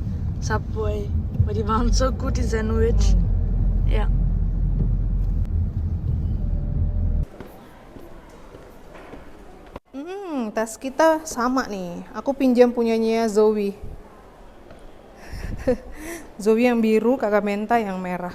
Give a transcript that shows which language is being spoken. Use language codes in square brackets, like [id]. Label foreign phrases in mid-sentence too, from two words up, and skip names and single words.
[de] Subway. Weil die waren so gut, die Sandwich. Ja. [id] Tas kita sama nih. Aku pinjam punyanya Zoe. Zoe yang biru, kakak Menta yang merah.